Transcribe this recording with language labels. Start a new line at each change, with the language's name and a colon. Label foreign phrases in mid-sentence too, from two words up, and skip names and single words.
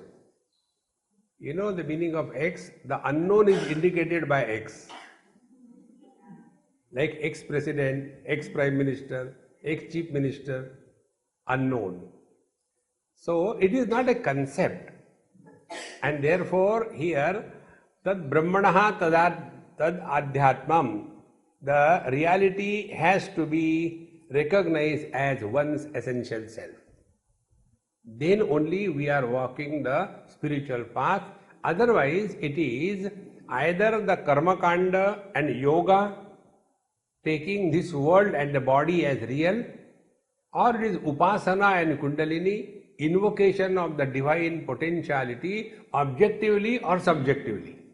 English: You know the meaning of ex? The unknown is indicated by X. Like ex-president, ex-prime minister, ex-chief minister, unknown. So it is not a concept. And therefore here,
Sanskrit: tad brahmanaha tad adhyatmam,
English: the reality has to be recognized as one's essential self. Then only we are walking the spiritual path. Otherwise, it is either the
Sanskrit: karma kanda
English: and yoga, taking this world and the body as real, or it is upasana and kundalini, invocation of the divine potentiality, objectively or subjectively.